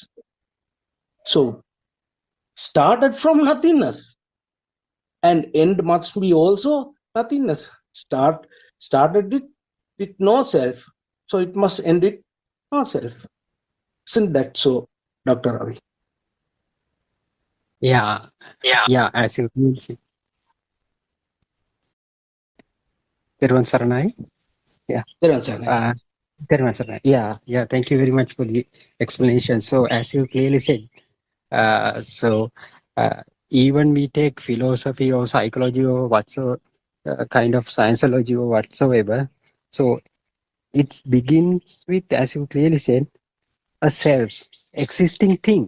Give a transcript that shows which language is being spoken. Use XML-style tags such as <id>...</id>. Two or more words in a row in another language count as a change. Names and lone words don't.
<en>So started from nothingness, and end must be also nothingness. Started with no self, so it must end with no self. Isn't that so, Dr. Ravi? Yeah, as you can see. Terwan Saranai. Yeah. Terwan Saranai. Terwan Saranai. Yeah. Thank you very much for the explanation. So as you clearly said, even we take philosophy or psychology or whatsoever kind of scienceology or whatsoever. So it begins with, as you clearly said, a self existing thing.</en>